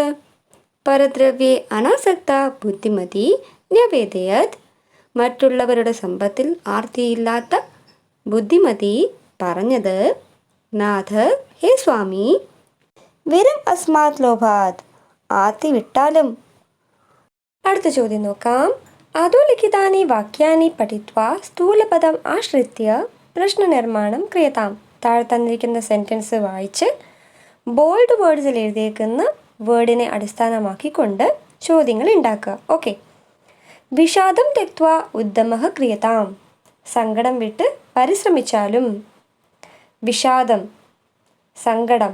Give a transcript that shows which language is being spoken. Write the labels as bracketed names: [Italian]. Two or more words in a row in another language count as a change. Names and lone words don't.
[Sanskrit] परद्रव्ये अनासक्ता बुद्धिमती न्यवेदयत्. [Malayalam] മറ്റുള്ളവരുടെ സമ്പത്തിൽ ആർത്തിയില്ലാത്ത ബുദ്ധിമതി പറഞ്ഞത്, നാഥ, ഹേ സ്വാമി, [Sanskrit] विरम अस्मात् लोभात्. [Malayalam] ആർത്തി വിട്ടാലും. അടുത്ത ചോദ്യം നോക്കാം. [Sanskrit] अधोलिखितानि वाक्यानि पठित्वा स्थूलपदम् आश्रित्य प्रश्ननिर्माणं क्रियताम्. [Malayalam] താഴെ തന്നിരിക്കുന്ന സെൻറ്റൻസ് വായിച്ച് [English] bold words [Malayalam] എഴുതിയേക്കുന്ന വേർഡിനെ അടിസ്ഥാനമാക്കിക്കൊണ്ട് ചോദ്യങ്ങൾ ഉണ്ടാക്കുക. [Sanskrit] ഓക്കെ. विषादं त्यक्त्वा उद्यमः क्रियताम्. [Malayalam] സങ്കടം വിട്ട് പരിശ്രമിച്ചാലും. വിഷാദം, സങ്കടം.